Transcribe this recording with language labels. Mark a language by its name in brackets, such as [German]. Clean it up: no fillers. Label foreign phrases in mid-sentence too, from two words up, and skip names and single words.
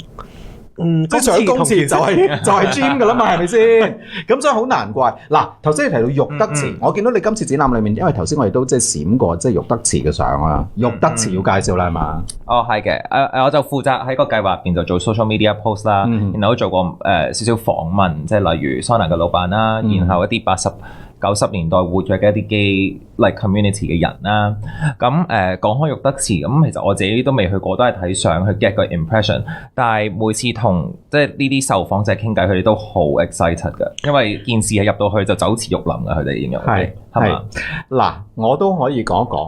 [Cantonese] 即係上公廁就係 gym 噶啦嘛，係咪先？咁所以好難怪。嗱，頭先你提到玉德祠，我見到你今次展覽裏面，因為頭先我哋都即係閃過即係玉德祠嘅相啦。玉德祠要介紹啦，係嘛？哦，係嘅。我就負責喺個計劃入邊就做 [English] social media post [Cantonese] 啦，然後都做過少少訪問，即係例如 Sona 嘅老闆啦，然後一啲80-90年代活躍嘅一啲基 [English] like community [Cantonese] 嘅人啦，咁講開玉德祠，咁其實我自己都未去過，都係睇相去 get 個 impression。但係每次同即係呢啲受訪者傾偈，佢哋都好 excited 嘅，因為件事係入到去就酒池肉林嘅，佢哋形容係嘛？嗱，我都可以講一講，